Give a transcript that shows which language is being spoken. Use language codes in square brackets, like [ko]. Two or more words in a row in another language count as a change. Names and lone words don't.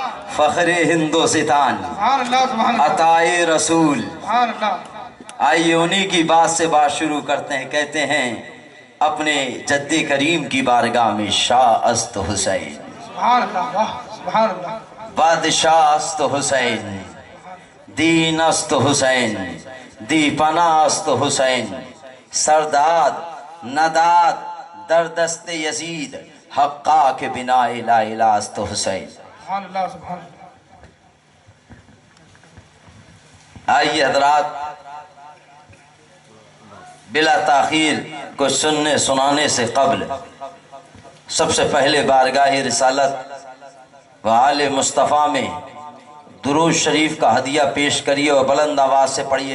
[ur] فخر ہندوستان، [ar] سبحان اللہ، سبحان اللہ، [ur] عطائے رسول۔ [ar] سبحان اللہ۔ [ur] آئیے انہی کی بات سے بات شروع کرتے ہیں۔ کہتے ہیں اپنے جد کریم کی بارگاہ میں [fa] شاہ است حسین، [ar] سبحان اللہ، واہ، سبحان اللہ، [fa] بادشاہ است حسین، دین است حسین، دی پناہ است حسین، سرداد نداد در دست یزید، حقا کے بنا [ar] لا الہ [fa] است حسین۔ [ar] سبحان اللہ، سبحان اللہ۔ [ur] آئیے حضرات، بلا تاخیر کچھ سننے سنانے سے قبل سب سے پہلے بارگاہ رسالت و آل مصطفیٰ میں درود شریف کا ہدیہ پیش کریے اور بلند آواز سے پڑھیے۔